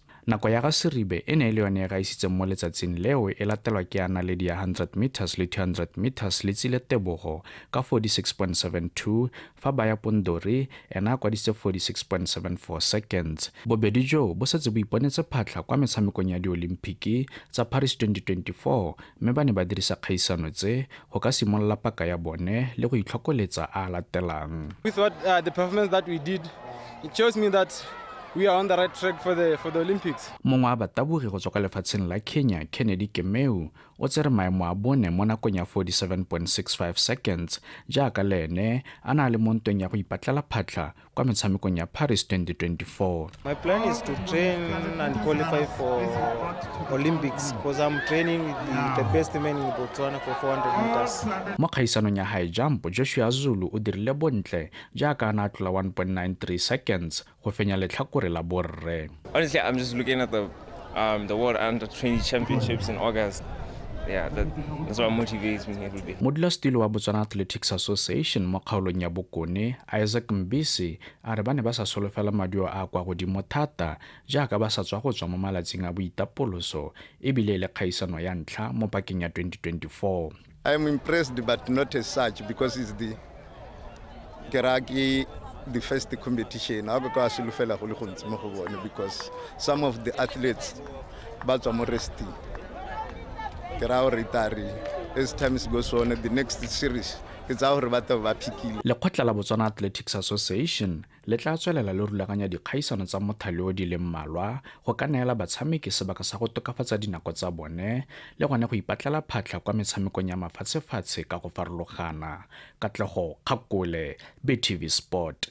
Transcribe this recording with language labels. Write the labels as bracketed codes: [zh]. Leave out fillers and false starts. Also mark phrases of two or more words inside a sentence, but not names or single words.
[tn] Nako ya ga Seribe e ne e le yone e gaisitseng mo letsatsing leo e latelwa ke ya naledi ya 100 meters le 200 meters le Tsile Tebogo ka 46.72 fa Baya Pondori ena a kwadise 46.74 seconds. Bobedi jo bo setse bo iponetse phatlha kwa metshamekong ya di-Olimpiki tsa Paris 2024 mme ba ne ba dirisa kgaisano tse go ka simolola paka ya bone le go itlhokoletsa a latelang. [en] With what the performance that we did, it shows me that we are on the right track for the Olympics. [tn] Mongwe wa batabogi go tswa kwa lefatsheng la Kenya, Kennedy Kemeu, o tsere maemo a bone mo nakong ya 47.65 seconds jaaka le ene a na le mo ntweng ya go ipatlela phatlha kwa metshamekong ya Paris 2024. [en] My plan is to train and qualify for Olympics because I'm training with the best men in Botswana for 400 meters. [tn] Mo kgaisanong ya [en] high jump, [tn] Joshua Zulu o dirile bontle jaaka a na tlola 1.93 seconds go fenya letlhakore la borre. [en] Honestly, I'm just looking at the World Under-20 Championships in August. Yeah, that's what motivates me every day. [tn] Modulasetilo wa Botswana Athletics Association mo kgaolong ya Bokone, Isaac Mbisi, a re ba ne ba sa solofela maduo a kwa godimo thata jaaka ba sa tswa go tswa mo malatsing a boitapoloso ebile le kgaisano ya ntlha mo pakeng ya 2024. [en] I am impressed but not as such because it's the first competition because some of the athletes but are more resting. As time goes on, the next series it's our pikile. [tn] Lekgotla la Botswana Athletics Association le tla tswelela le rulaganya dikgaisano tsa mothale o di le mmalwa go ka neela batshameki sebaka sa go tokafatsa dinako tsa bone le gone go ipatlela phatlha kwa metshamekong ya mafatshefatshe ka go farologana. Katlego Kgakole, BTV Sport.